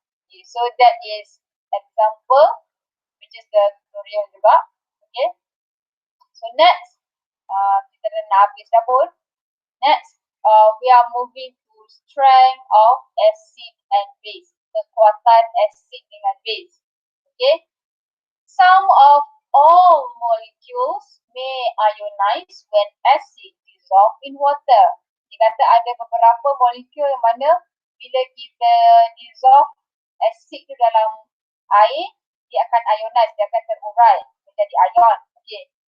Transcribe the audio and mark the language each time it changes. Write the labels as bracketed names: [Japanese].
[English] Okay, so that is example, which is the tutorial juga. Okay, so next, [Malay] kita dah nak habis dah pun. [English] Next, we are moving to strength of acid and base. [Malay] Kekuatan acid dengan base. [English] Okay, some of all molecules may ionize when acid dissolve in water. [Malay] Dia kata ada beberapa molekul yang mana bila kita dissolve acid tu dalam air, dia akan ionize, dia akan terurai menjadi ion. Okay.